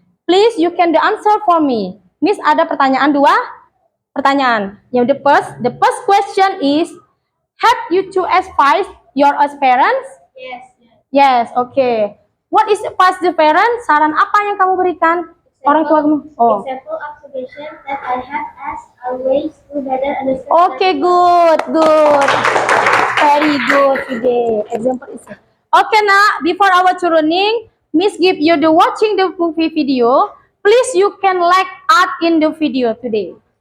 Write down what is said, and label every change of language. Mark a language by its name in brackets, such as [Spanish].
[English] Please, you can the answer for me. Miss, [Indonesian] ada dua pertanyaan. [English] Yang the first question is, have you to advise your parents? Yes. Yes, okay. What is advice the parents? [Indonesian] Saran apa yang kamu berikan orang tua kamu? Oh. [English] Example observation that I have asked are ways to better understand. Okay, good. Very good today. Example is okay. Now, before our learning, Miss give you the watching the movie video. Please, you can like art in the video today.